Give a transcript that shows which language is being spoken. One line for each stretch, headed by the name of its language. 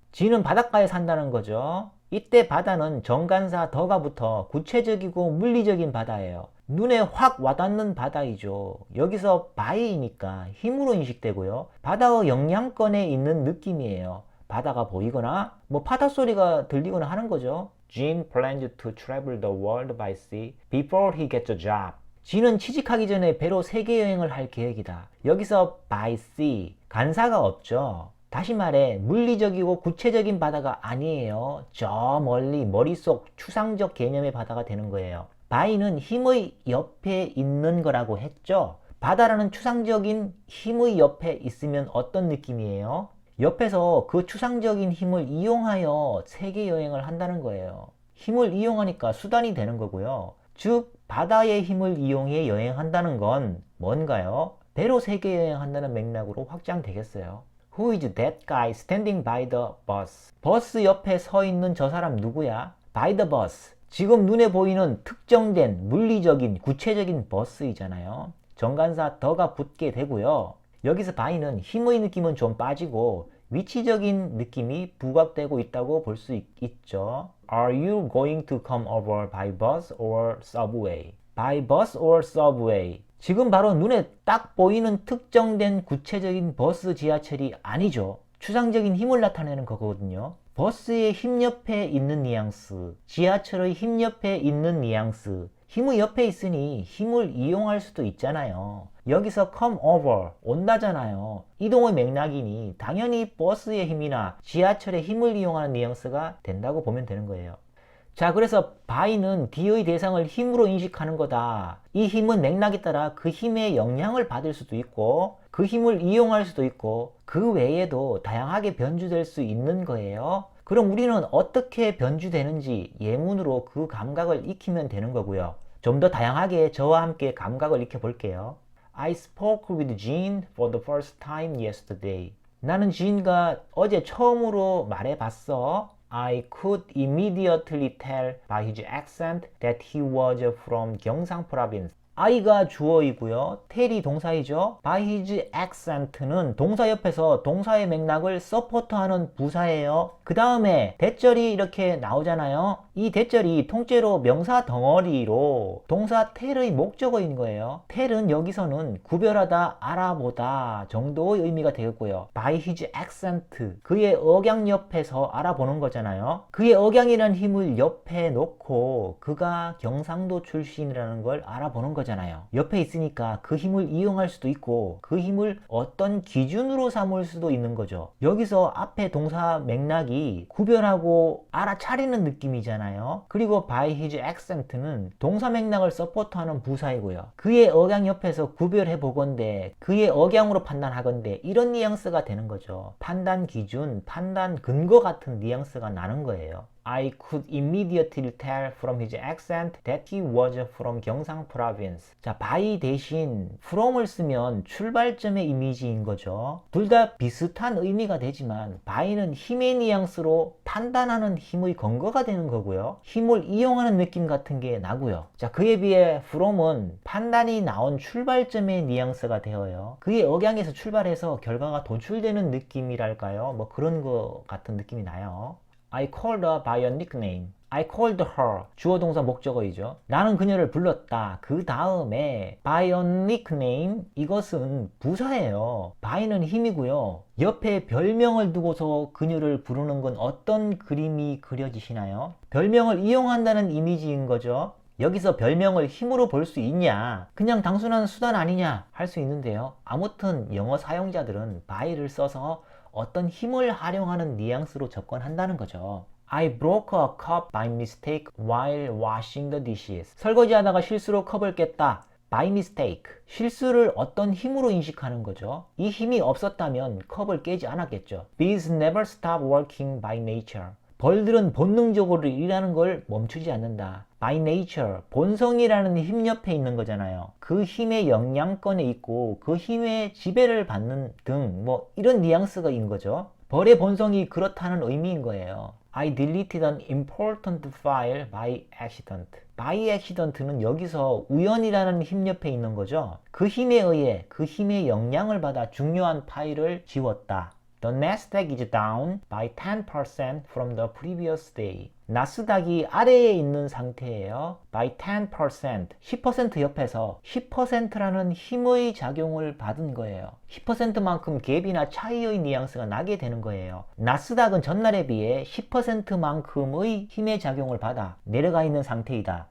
Korean: 진은 바닷가에 산다는 거죠. 이때 바다는 정관사 더가 붙어 구체적이고 물리적인 바다예요. 눈에 확 와닿는 바다이죠. 여기서 by이니까 힘으로 인식되고요. 바다의 영향권에 있는 느낌이에요. 바다가 보이거나 뭐 바닷소리가 들리거나 하는 거죠.
English: Gene plans to travel the world by sea before he gets a job.
Korean: 진은 취직하기 전에 배로 세계 여행을 할 계획이다. 여기서
English: by sea,
Korean: 간사가 없죠. 다시 말해 물리적이고 구체적인 바다가 아니에요. 저 멀리 머릿속 추상적 개념의 바다가 되는 거예요. by는 힘의 옆에 있는 거라고 했죠. 바다라는 추상적인 힘의 옆에 있으면 어떤 느낌이에요? 옆에서 그 추상적인 힘을 이용하여 세계 여행을 한다는 거예요. 힘을 이용하니까 수단이 되는 거고요. 즉 바다의 힘을 이용해 여행한다는 건 뭔가요? 배로 세계 여행한다는 맥락으로 확장되겠어요.
English: Who is that guy standing by the bus?
Korean: 버스 옆에 서 있는 저 사람 누구야?
English: By the bus.
Korean: 지금 눈에 보이는 특정된 물리적인 구체적인 버스이잖아요. 정관사 더가 붙게 되고요. 여기서 by는 힘의 느낌은 좀 빠지고 위치적인 느낌이 부각되고 있다고 볼 수 있죠.
English: Are you going to come over by bus or subway? By bus or subway.
Korean: 지금 바로 눈에 딱 보이는 특정된 구체적인 버스, 지하철이 아니죠. 추상적인 힘을 나타내는 거거든요. 버스의 힘 옆에 있는 뉘앙스, 지하철의 힘 옆에 있는 뉘앙스, 힘의 옆에 있으니 힘을 이용할 수도 있잖아요. 여기서
English: come over,
Korean: 온다잖아요. 이동의 맥락이니 당연히 버스의 힘이나 지하철의 힘을 이용하는 뉘앙스가 된다고 보면 되는 거예요. 자, 그래서 by는 D의 대상을 힘으로 인식하는 거다. 이 힘은 맥락에 따라 그 힘의 영향을 받을 수도 있고 그 힘을 이용할 수도 있고 그 외에도 다양하게 변주될 수 있는 거예요. 그럼 우리는 어떻게 변주되는지 예문으로 그 감각을 익히면 되는 거고요. 좀 더 다양하게 저와 함께 감각을 익혀 볼게요.
English: I spoke with Jean for the first time yesterday.
Korean: 나는 지인과 어제 처음으로 말해봤어.
English: I could immediately tell by his accent that he was from 경상 province.
Korean: I가 주어이고요. tell이 동사이죠.
English: by his accent
Korean: 는 동사 옆에서 동사의 맥락을 서포트하는 부사예요. 그 다음에 대절이 이렇게 나오잖아요. 이 대절이 통째로 명사 덩어리로 동사 tell의 목적어인 거예요. tell은 여기서는 구별하다, 알아보다 정도의 의미가 되겠고요.
English: by his accent,
Korean: 그의 억양 옆에서 알아보는 거잖아요. 그의 억양이라는 힘을 옆에 놓고 그가 경상도 출신이라는 걸 알아보는 거잖아요. 옆에 있으니까 그 힘을 이용할 수도 있고 그 힘을 어떤 기준으로 삼을 수도 있는 거죠. 여기서 앞에 동사 맥락이 구별하고 알아차리는 느낌이잖아요. 그리고
English: by his accent
Korean: 는 동사 맥락을 서포트하는 부사이고요. 그의 억양 옆에서 구별해 보건대, 그의 억양으로 판단하건대, 이런 뉘앙스가 되는 거죠. 판단 기준, 판단 근거 같은 뉘앙스가 나는 거예요.
English: I could immediately tell from his accent that he was from 경상 province.
Korean: 자, by 대신 from을 쓰면 출발점의 이미지인 거죠. 둘 다 비슷한 의미가 되지만 by는 힘의 뉘앙스로 판단하는 힘의 근거가 되는 거고요. 힘을 이용하는 느낌 같은 게 나고요. 자, 그에 비해 from은 판단이 나온 출발점의 뉘앙스가 되어요. 그의 억양에서 출발해서 결과가 도출되는 느낌이랄까요? 뭐 그런 거 같은 느낌이 나요.
English: I called her by a nickname. I called her.
Korean: 주어 동사 목적어이죠. 나는 그녀를 불렀다. 그 다음에
English: by a nickname.
Korean: 이것은 부사예요. by는 힘이고요. 옆에 별명을 두고서 그녀를 부르는 건 어떤 그림이 그려지시나요? 별명을 이용한다는 이미지인 거죠. 여기서 별명을 힘으로 볼 수 있냐? 그냥 단순한 수단 아니냐? 할 수 있는데요. 아무튼 영어 사용자들은 by를 써서 어떤 힘을 활용하는 뉘앙스로 접근한다는 거죠.
English: I broke a cup by mistake while washing the dishes.
Korean: 설거지하다가 실수로 컵을 깼다.
English: by mistake.
Korean: 실수를 어떤 힘으로 인식하는 거죠. 이 힘이 없었다면 컵을 깨지 않았겠죠.
English: Bees never stop working by nature.
Korean: 벌들은 본능적으로 일하는 걸 멈추지 않는다.
English: by nature,
Korean: 본성이라는 힘 옆에 있는 거잖아요. 그 힘의 영향권에 있고 그 힘의 지배를 받는 등 뭐 이런 뉘앙스가 인 거죠. 벌의 본성이 그렇다는 의미인 거예요.
English: I deleted an important file by accident. by accident
Korean: 는 여기서 우연이라는 힘 옆에 있는 거죠. 그 힘에 의해 그 힘의 영향을 받아 중요한 파일을 지웠다.
English: The Nasdaq is down by 10% from the previous day.
Korean: 나스닥이 아래에 있는 상태예요.
English: by 10%,
Korean: 10% 옆에서 10%라는 힘의 작용을 받은 거예요. 10%만큼 갭이나 차이의 뉘앙스가 나게 되는 거예요. 나스닥은 전날에 비해 10%만큼의 힘의 작용을 받아 내려가 있는 상태이다.